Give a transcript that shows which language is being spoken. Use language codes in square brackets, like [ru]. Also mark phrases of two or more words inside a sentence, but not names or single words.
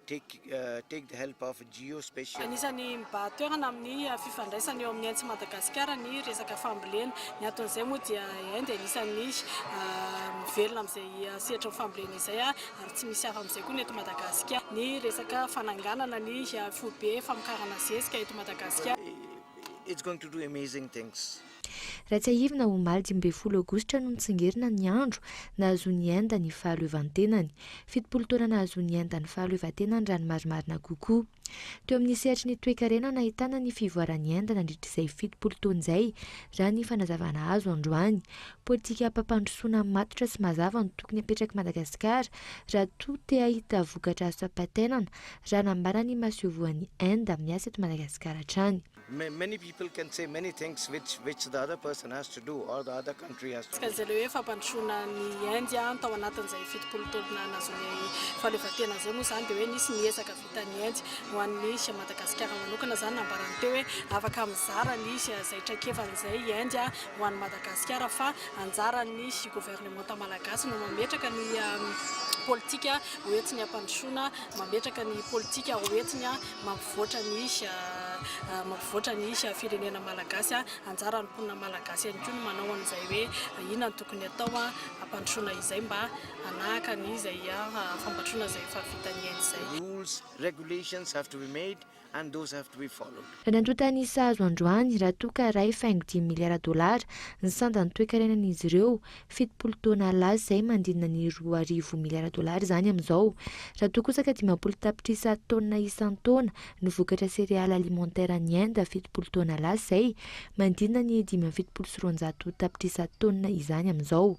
[mg] Anisany mba toerana amin'ny fifandraisana eo amin'ny antsy Madagasikara ny resaka fambolena. Ny aton'izay moa dia Inde anisany mivelona amin'izay sehatra fambolena izay ary tsy misy hafa amin'izay koa ny eto Madagasikara. Ny resaka fananganana ny foibe famokarana zezika eto Madagasikara. [en] It's going to do amazing things. [mg] Raha tsy ahivina ho omaly 12 aogositra no nitsingerina ny andro nahazoan'ny Inde ny fahaleovantenany. 70 taona nahazoan'ny Inde ny fahaleovantenany raha ny marimarina kokoa. Teo amin'ny sehatry ny toe-karena nahitana ny fivoaran'ny Inde nandritra izay 70 taona izay raha ny fanazavana azo androany. Politika mpampandrosoana matotra sy mazava no tokony apetraka Madagasikara raha toa te ahita vokatra azo ampatenana raha nambara ny masevoan'ny Inde amin'ny asa eto Madagasikara hatrany. [en] Many people can say many things which the other person has to do or the other country has to do. [mg] Izy hoe fampandrosoana ny Inde tao anatin'izay 70 taona nahazoan'ny fahaleovantena izay moa izany dia hoe nisy niezaka vitan'ny Inde ho an'ny Madagasikara manokana izany nambarany teo hoe afaka mizara ny izay traikefan'izay Inde ho an'ny Madagasikara fa anjarany gouvernement malagasy no mametraka ny politika hoentiny hampandrosoana, mametraka ny politika hoentiny mampivoatra ny firenena malagasy anjara ny mponina malagasy ihany koa no manao an'izay hoe inona no tokony atao hampandrosoana izay mba hanahaka ny izay fampandrosoana izay efa vitan'ny Inde izay. [en] Rules, regulations have to be made and those have to be followed. [mg] Raha nandrota ny sahazo androany raha toa ka iray faingo $10 miliara ny sandany toe-karenan'izy ireo 70 taona laza izay mandinina ny $2.5 miliara izany amin'izao. Raha toa kosa ka 50 tapitrisa taona isan-taona ny vokatra serealy alimentaire ny Inde 70 taona laza izay mandinina ny $570 tapitrisa taona izany amin'izao.